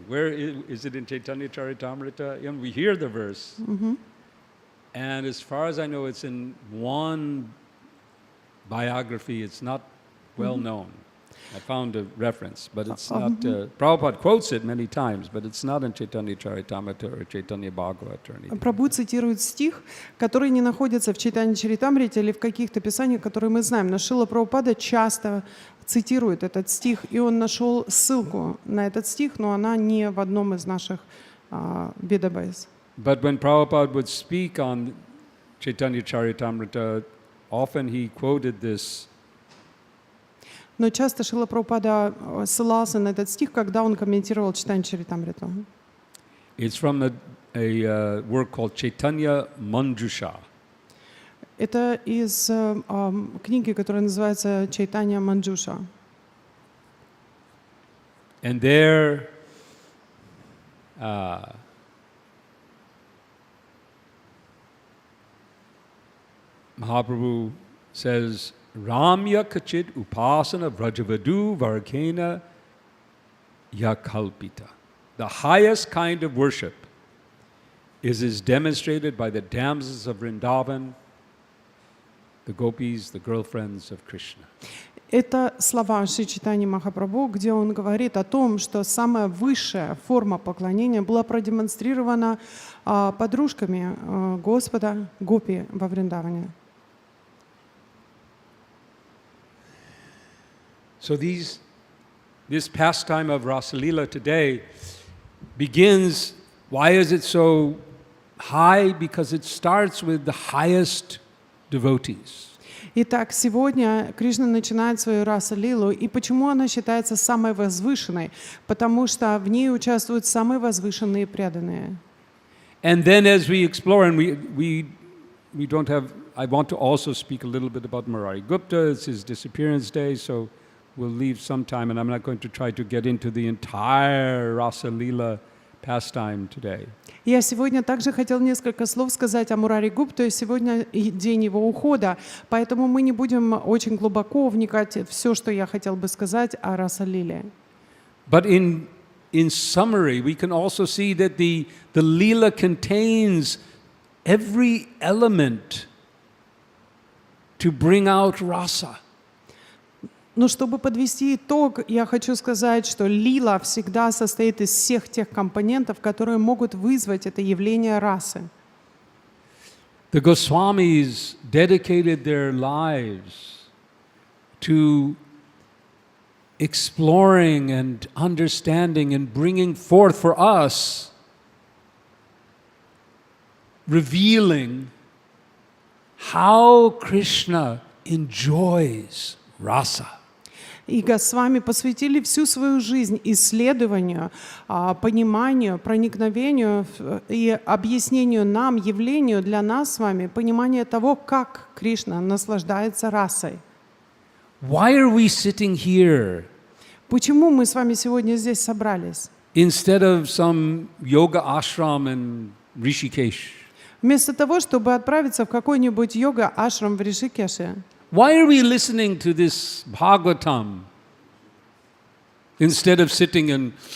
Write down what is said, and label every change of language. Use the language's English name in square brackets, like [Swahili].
[English] Where is it in Chaitanya Charitamrita? You know, we hear the verse, and as far as I know, it's in one biography. It's not well known. I found a reference, but it's not. Prabhupada quotes it many times, but it's not in Chaitanya Charitamrita or Chaitanya Bhagavata or anything. [Russian] Прабху цитирует стих, который не находится в Чайтанья Чаритамрите или в каких-то писаниях, которые мы знаем. Но Шрила Прабхупада часто цитирует этот стих, и он нашел ссылку на этот стих, но она не в одном из наших ведабайс. [English] But when Prabhupada would speak on Chaitanya Charitamrita, often he quoted this. [Russian] Но часто Шрила Прабхупада ссылался на этот стих, когда он комментировал Чайтанья Чаритамриту. [English] It's from a work called Chaitanya Manjusha. [Russian] Это из книги, которая называется «Чайтанья Манджуша». [English] And there, Mahaprabhu says, [Sanskrit] Ramya Kachit Upasana Vrajavadu Varkena Yakalpita. [English] The highest kind of worship is demonstrated by the damsels of Vrindavan, the gopis, the girlfriends of Krishna. [Russian] Это слова Шри Чайтаньи Махапрабху, где он говорит о том, что самая высшая форма поклонения была продемонстрирована подружками Господа Гопи во Вриндаване. [English] So this pastime of Rasalila today begins. Why is it so high? Because it starts with the highest devotees. [Russian] Итак, сегодня Кришна начинает свою раса-лилу, и почему она считается самой возвышенной? Потому что в ней участвуют самые возвышенные преданные. [English] And then as we explore, and we don't have, I want to also speak a little bit about Murari Gupta. It's his disappearance day, so we'll leave some time, and I'm not going to try to get into the entire Rasa-lila pastime today. [Russian] Я сегодня также хотел несколько слов сказать о Мурари Гупте. Сегодня день его ухода, поэтому мы не будем очень глубоко вникать в все, что я хотел бы сказать о Раса-лиле. [English] But in summary, we can also see that the lila contains every element to bring out rasa. [Russian] Но чтобы подвести итог, я хочу сказать, что лила всегда состоит из всех тех компонентов, которые могут вызвать это явление расы. [English] The Goswamis dedicated their lives to exploring and understanding and bringing forth for us, revealing how Krishna enjoys rasa. [Russian] И Госвами посвятили всю свою жизнь исследованию, пониманию, проникновению и объяснению нам, явлению для нас с вами, понимания того, как Кришна наслаждается расой. [English] Why are we sitting here [Russian] Почему мы с вами сегодня здесь собрались? [English] instead of some yoga ashram in Rishikesh? [Russian] Вместо того, чтобы отправиться в какой-нибудь йога-ашрам в Ришикеше. [English] Why are we listening to this Bhagavatam instead of sitting and